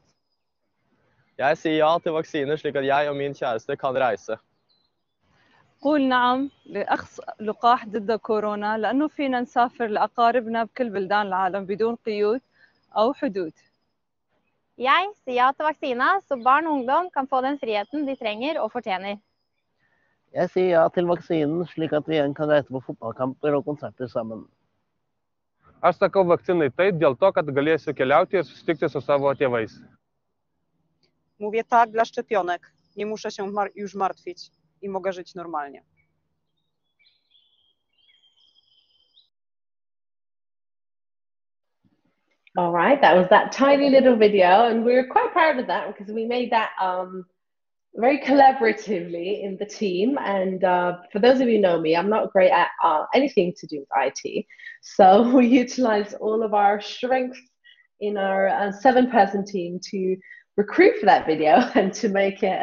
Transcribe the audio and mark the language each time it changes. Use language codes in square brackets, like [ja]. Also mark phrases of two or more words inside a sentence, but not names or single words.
[no] Jeg sier ja til vaksine, slik at jeg og min kjæreste kan reise. [ar] قول نعم لأخذ لقاح ضد كورونا لأنه فينا نسافر لأقاربنا بكل بلدان العالم بدون قيود أو حدود. [no] Jeg sier ja til vaksine, så barn og ungdom kan få den friheten de trenger og fortjener. Jeg sier ja til vaksinen, slik at vi igjen kan reise på fotballkamper og konserter sammen. [lt] Aš sakau vakcinai taip dėl to, kad galėsiu keliauti ir susitikti su savo tėvais. [pl] Mówię tak dla szczepionek. Nie muszę się już martwić i mogę żyć normalnie. [en] All right, that was that tiny little video, and we were quite proud of that because we made that very collaboratively in the team. And for those of you who know me, I'm not great at anything to do with IT, so we utilized all of our strengths in our 7-person team to recruit for that video and to make it.